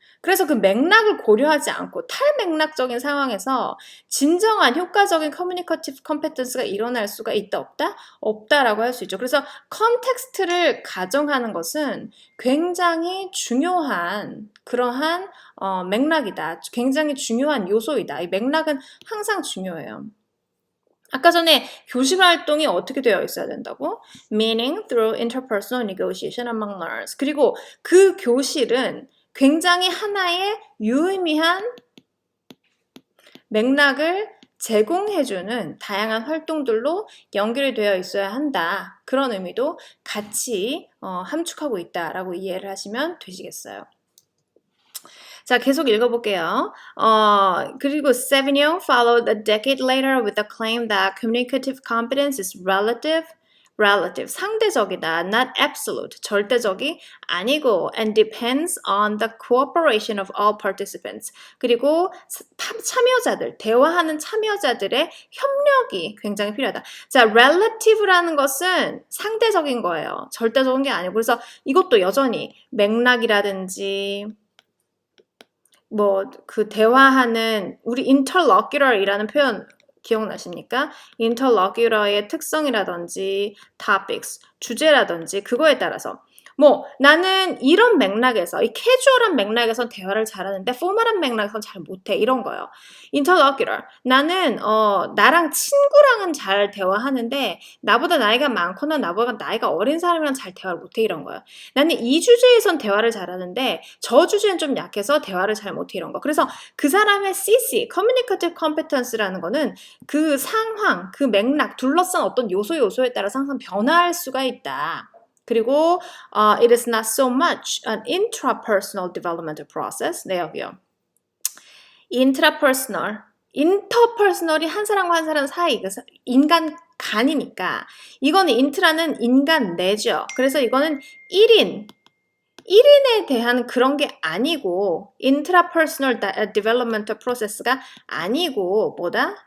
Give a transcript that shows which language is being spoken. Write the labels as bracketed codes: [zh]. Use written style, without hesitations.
[ko] 그래서 그 맥락을 고려하지 않고 탈맥락적인 상황에서 진정한 효과적인 커뮤니커티브 컴peten스가 일어날 수가 있다 없다? 없다라고 할 수 있죠. 그래서 컨텍스트를 가정하는 것은 굉장히 중요한 그러한 맥락이다. 굉장히 중요한 요소이다. 이 맥락은 항상 중요해요. 아까 전에 교실 활동이 어떻게 되어 있어야 된다고? [en] Meaning through interpersonal negotiation among learners. [ko] 그리고 그 교실은 굉장히 하나의 유의미한 맥락을 제공해주는 다양한 활동들로 연결이 되어 있어야 한다. 그런 의미도 같이 함축하고 있다라고 이해를 하시면 되시겠어요. 자, 계속 읽어볼게요. 그리고 [en] Savignon followed a decade later with the claim that communicative competence is relative, [ko] 상대적이다, [en] not absolute, [ko] 절대적이 아니고, [en] and depends on the cooperation of all participants. [ko] 그리고 참여자들, 대화하는 참여자들의 협력이 굉장히 필요하다. 자, relative라는 것은 상대적인 거예요. 절대적인 게 아니고, 그래서 이것도 여전히 맥락이라든지, 대화하는, 우리 interlocutor이라는 표현 기억나십니까? interlocutor의 특성이라든지 topics, 주제라든지 그거에 따라서 나는 이런 맥락에서, 이 캐주얼한 맥락에선 대화를 잘하는데 포멀한 맥락에선 잘 못해. 이런 거요. interlocutor. 나는 나랑 친구랑은 잘 대화하는데 나보다 나이가 많거나 나보다 나이가 어린 사람이랑 잘 대화를 못해. 이런 거요. 나는 이 주제에선 대화를 잘하는데 저 주제는 좀 약해서 대화를 잘 못해. 이런 거. 그래서 그 사람의 CC, Communicative Competence라는 거는 그 상황, 그 맥락, 둘러싼 어떤 요소에 따라서 항상 변화할 수가 있다. 그리고 [en] it is not so much an intrapersonal developmental process. [ko] 네, 여기요. interpersonal이 한 사람과 한 사람 사이, 인간 간이니까 이거는 인트라는 인간 내죠. 그래서 이거는 1인 1인에 대한 그런 게 아니고 [en] intrapersonal developmental process [ko] 가 아니고 뭐다?